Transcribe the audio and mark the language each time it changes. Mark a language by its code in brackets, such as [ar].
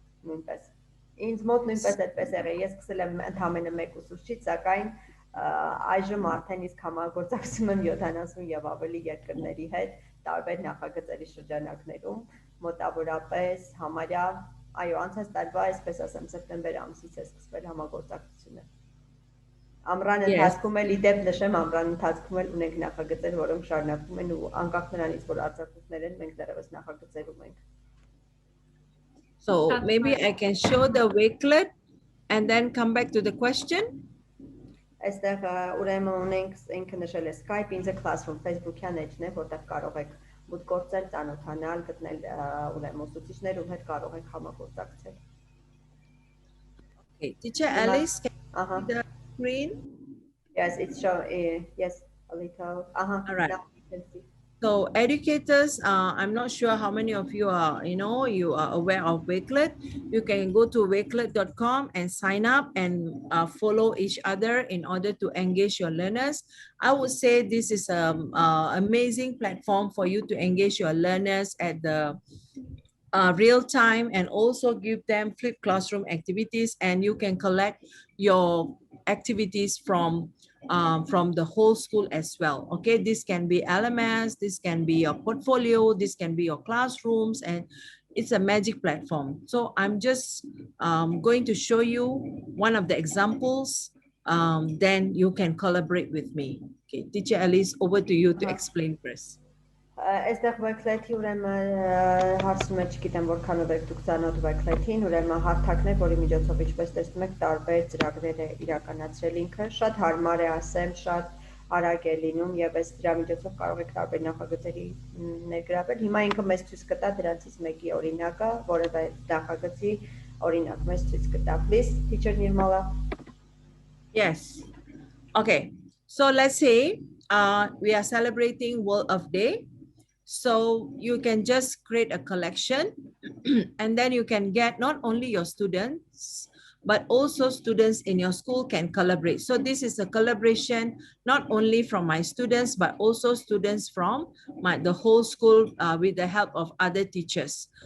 [hy] նույնպես ինձ մոտ նույնպես այդպես եղել ես սկսել եմ ընդամենը մեկ ուսուցչից սակայն այժմ արդեն իսկ համագործակցում եմ 70 եւ ավելի երկրների հետ տարբեր նախագծերի շրջանակներում մոտավորապես համարյա Այո, անցած տարվա, այսպես ասեմ, սեպտեմբեր ամսից է սկսվել համագործակցությունը։ Ամռան ընթացքում էլ իդեպ նշեմ, ամռան ընթացքում էլ ունենք նախագծեր, որոնք շարունակվում են ու անկախ նրանից, որ արձակուրդներ են, մենք դեռևս նախագծերում ենք։ [en] So maybe I can show the Wakelet and then come back to the question. [hy] Այստեղ ուրեմն ունենք ինքը նշել է Skype in the classroom Facebook-յան էջն է, որտեղ կարող եք Would գործել ծանոթանալ, գտնել ուրեմն ուսուցիչներ, ում հետ կարող եք համագործակցել։ [en] Okay, teacher Alice, can you see the screen? Yes, it's show. Yes, a little. All right. Now you can see. So educators, I'm not sure how many of you are, you are aware of Wakelet. You can go to wakelet.com and sign up and follow each other in order to engage your learners. I would say this is an amazing platform for you to engage your learners at the real time and also give them flipped classroom activities, and you can collect your activities from the whole school as well. Okay, this can be LMS, this can be your portfolio, this can be your classrooms, and it's a magic platform. So I'm just going to show you one of the examples, then you can collaborate with me. Okay, teacher Alice, over to you to explain first. [hy] Այստեղ Wakelet-ի ուրեմն հարցնում եմ, չգիտեմ որքանով եք դուք ծանոթ Wakelet-ին, ուրեմն հարթակն է, որի միջոցով ինչպես տեսնում եք տարբեր ծրագրեր է իրականացրել ինքը, շատ հարմար է ասեմ, շատ արագ է լինում եւ այս դրա միջոցով կարող եք տարբեր նախագծերի ներգրավել։ Հիմա ինքը մեզ ցույց կտա դրանցից մեկի օրինակը, որևէ նախագծի օրինակ մեզ ցույց կտա։ [en] Please, teacher Nirmala. Yes. Okay. So let's say we are celebrating World of Day. So you can just create a collection and then you can get not only your students, but also students in your school can collaborate. So this is a collaboration, not only from my students, but also students from the whole school with the help of other teachers.